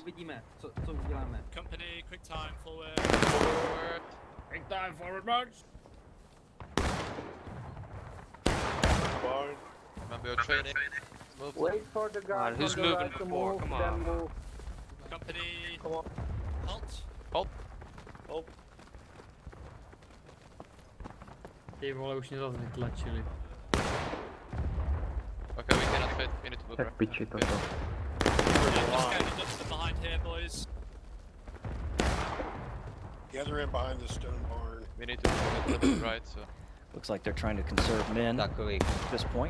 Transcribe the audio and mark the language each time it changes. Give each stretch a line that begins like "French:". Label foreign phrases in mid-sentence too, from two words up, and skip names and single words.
English: Company, quick time, forward. Quick time, forward march. Remember your training. Move. Wait for the guy. Who's moving before? Come on. Company, Come on. halt. Halt.
Czech: Die vole už mě zase vytlačili.
English: Okay, we cannot fit. We need to move. Just getting dumpster behind here, boys. Gather in behind the stone barn. We need to move a little bit right, so. Looks like they're trying to conserve men at this point.